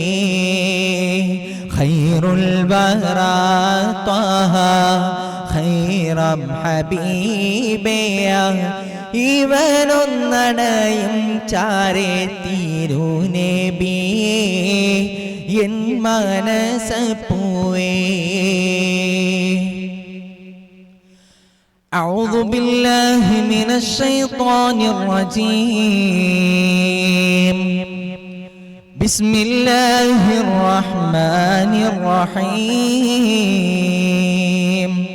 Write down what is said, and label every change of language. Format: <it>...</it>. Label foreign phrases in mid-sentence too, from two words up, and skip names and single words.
<ar>خير الورى</ar> <ml>ത്വാഹ ഖൈറം ഹബീബേ, ഇവനൊന്നണയും ചാരേ തിരുനബിയേ എൻ മനസപ്പൂവേ.</ml> <ar>أعوذ بالله من الشيطان الرجيم. بسم الله الرحمن الرحيم.</ar>